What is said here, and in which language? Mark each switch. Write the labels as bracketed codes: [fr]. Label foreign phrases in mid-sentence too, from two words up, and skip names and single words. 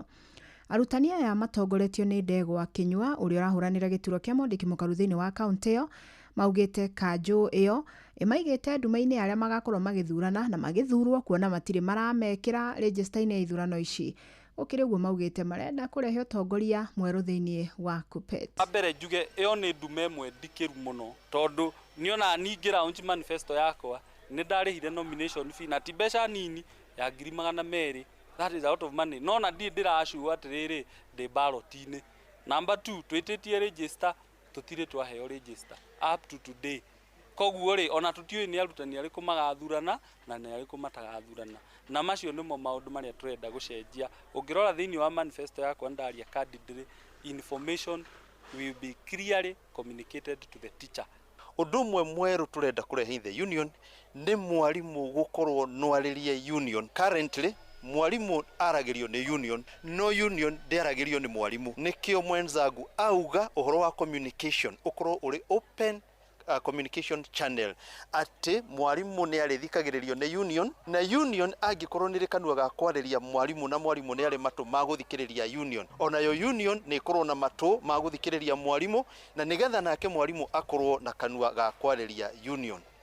[ki] Arutani aya matongoretio nĩ Ndegwa Kĩnyua ũrĩa ũrahũranĩra gĩturwa kĩa mwandĩki mũkaru thĩinĩ wa kaunti ĩyo, maugĩte kanjũ ĩyo ĩmaigĩte nduma-inĩ arĩa magakorwo magĩthurana na magĩthurwo kuona matirĩ maramekĩra register-inĩ ya ithurano ici. Ũkĩrĩ ũguo maugĩte marenda kũrehe ũtongoria mwerũ thĩinĩ wa KUPPET. Ambere njuge ĩyo nĩ nduma ĩmwe ndikĩru mũno tondũ niona ningĩ [en] launch manifesto [ki] yakwa nĩ ndarĩhire [en] nomination fee [ki] na ti mbeca nini ya 200,000. [en] That is out of money. [ki] No na ndĩrashua atĩrĩrĩ ndĩ ballot-inĩ. Number 2 twĩtĩtie register tũtirĩ twaheo register [en] up to today. [ki] Koguo rĩ ona tũtiũĩ nĩ arutani arĩkũ magathurana na nĩ arĩkũ matagathurana. Na macio nĩmo maũndũ marĩa tũrenda gũcenjia. Ũngĩrora thĩinĩ wa manifesto yakwa ndaria candidly, [en] information will be clearly communicated to the teacher. [ki] Ũndũ ũmwe mwerũ tũrenda kũrehe [en] the union [ki] nĩ mwarimũ gũkorwo nwarĩrie union. Currently mwalimu aragĩrio nĩ union, no union ndĩaragĩrio nĩ mwalimu. Nĩkĩo mwenzangu auga ũhoro wa communication ũkorwo ũrĩ [en] open communication channel, [ki] atĩ mwalimu nĩ arĩthikagĩrĩrio nĩ union na union angĩkorwo nĩ kanua ga kwarĩria mwalimu na mwalimu nĩ arĩ matũ ma gũthikĩrĩria union, onayo union nĩ ĩkorwo na matũ ma gũthikĩrĩria mwalimu na nĩgetha nake mwalimu akorwo na kanua ga kwarĩria union.